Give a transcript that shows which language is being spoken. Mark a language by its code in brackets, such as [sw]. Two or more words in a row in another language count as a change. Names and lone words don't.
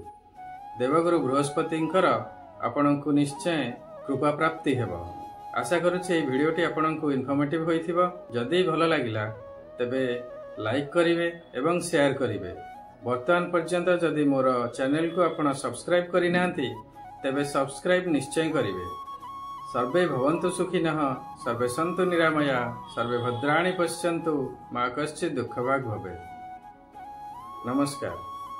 [or] ଦେବଗୁରୁ ବୃହସ୍ପତିଙ୍କର ଆପଣଙ୍କୁ ନିଶ୍ଚୟ କୃପା ପ୍ରାପ୍ତି ହେବ। ଆଶା କରୁଛି ଏ ଭିଡିଓଟି ଆପଣଙ୍କୁ ଇନଫର୍ମେଟିଭ ହୋଇଥିବ। ଯଦି ଭଲ ଲାଗିଲା ତେବେ ଲାଇକ କରିବେ ଏବଂ ସେୟାର କରିବେ। ବର୍ତ୍ତମାନ ପର୍ଯ୍ୟନ୍ତ ଯଦି ମୋର ଚ୍ୟାନେଲ କୁ ଆପଣ ସବସ୍କ୍ରାଇବ କରି ନାହାନ୍ତି ତେବେ ସବସ୍କ୍ରାଇବ ନିଶ୍ଚୟ କରିବେ। [sa] सर्वे भवन्तु सुखिनः, सर्वे सन्तु निरामया, सर्वे भद्राणि पश्यन्तु, मा कश्चित् दुःखभाग् भवेत्। [or] नमस्कार।